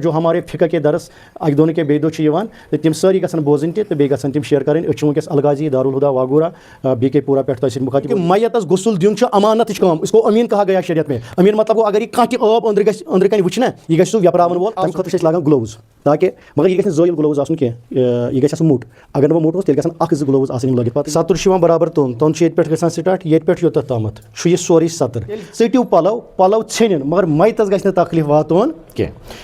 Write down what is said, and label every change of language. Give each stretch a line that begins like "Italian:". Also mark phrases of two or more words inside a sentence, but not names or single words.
Urdu: جو ہمارے فقہ کے درس
Kashmiri: اکہ دۄہ نہٕ کینٛہہ بیٚیہِ دۄہ چھِ یِوان تہٕ تِم سٲری گژھن بوزٕنۍ تہِ تہٕ بیٚیہِ گژھن تِم شِیر کَرٕنۍ. أسۍ چھِ وٕنکیٚس الغازی دارالہدا واگورا بی کے پورہ پٮ۪ٹھ تۄہہِ سۭتۍ مُخاطب. میتَس غسل دیُن چھُ امانتٕچ کٲم.
Urdu: اس کو امین کہا گیا شریعت میں.
Kashmiri: امین مطلب گوٚو اگر یہِ کانٛہہ تہِ آب أنٛدرٕ کَنۍ وٕچھِ نا یہِ گژھِ سُہ ویپراوَن وول. تَمہِ خٲطرٕ چھِ أسۍ لاگان گٕلوٕز تاکہِ مگر یہِ گژھِ نہٕ زٲیِل گٕلوٕز آسُن کینٛہہ, یہِ گژھِ آسُن موٚٹ. اگر نہٕ وۄنۍ موٚٹ اوس تیٚلہِ گژھن 1-2 گٕلوٕز آسٕنۍ یِم لٲگِتھ. پَتہٕ سَتُر چھُ یِوان برابر توٚن چھُ ییٚتہِ پٮ۪ٹھ گژھان سِٹاٹ ییٚتہِ پٮ۪ٹھ یوٚتَتھ تامَتھ چھُ یہِ سورُے سَتٕر. ژٔٹِو پَلو ژھیٚنِن مگر میتَس گژھِ نہٕ تکلیٖف واتُن کینٛہہ.